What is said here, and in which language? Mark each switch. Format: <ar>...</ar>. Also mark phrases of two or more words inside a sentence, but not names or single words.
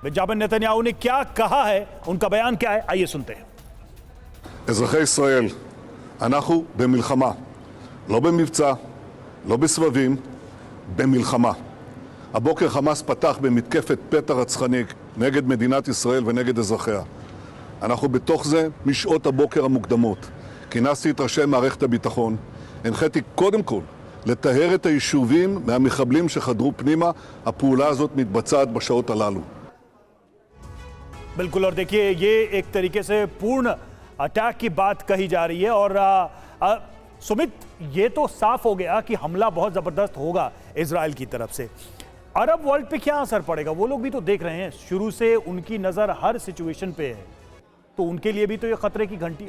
<hi>बेंजामिन नेतन्याहू ने क्या कहा है, उनका बयान क्या है, आइए सुनते हैं।</hi> <he>אזרחי ישראל, אנחנו במלחמה, לא במבצע, לא בסבבים, במלחמה. הבוקר חמאס פתח במתקפת פתע רצחנית נגד מדינת ישראל ונגד אזרחיה. אנחנו בתוך זה משעות הבוקר המוקדמות. כינסתי את ראשי מערכת הביטחון, הנחיתי קודם כל לטהר את היישובים מהמחבלים שחדרו פנימה. הפעולה הזאת מתבצעת בשעות הללו.</he> <hi>बिल्कुल, और देखिए ये एक तरीके से पूर्ण अटैक की बात कही जा रही है। और सुमित, ये तो साफ हो गया कि हमला बहुत जबरदस्त होगा इजराइल की तरफ से।</hi> <en>Arab world</en> <hi>पे क्या असर पड़ेगा? वो लोग भी तो देख रहे हैं, शुरू से उनकी नजर हर सिचुएशन पे है, तो उनके लिए भी तो ये खतरे की घंटी।</hi>